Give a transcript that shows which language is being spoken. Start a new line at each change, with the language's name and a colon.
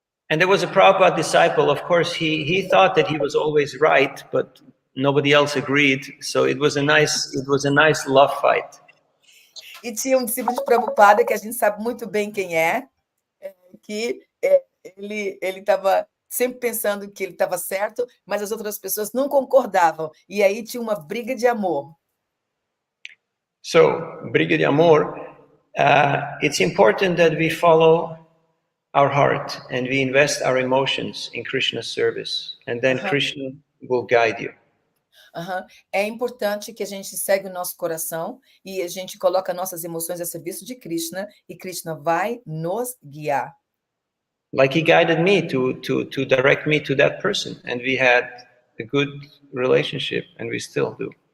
English: And there was a Prabhupada disciple. Of course, he thought that he was always right, but nobody else agreed. So it was a nice love fight.
Portuguese: E tinha discípulo de Prabhupada que a gente sabe muito bem quem que ele estava sempre pensando que ele estava certo, mas as outras pessoas não concordavam. E aí tinha uma briga de amor.
English: So,
Portuguese: briga de amor.
English: It's important that we follow our heart and we invest our emotions in Krishna's service, and then Krishna will guide you.
Portuguese: É importante que a gente segue o nosso coração e a gente coloca nossas emoções a serviço de Krishna e Krishna vai nos guiar.
English: Like he guided me to direct me to that person, and we had a good relationship, and we still do.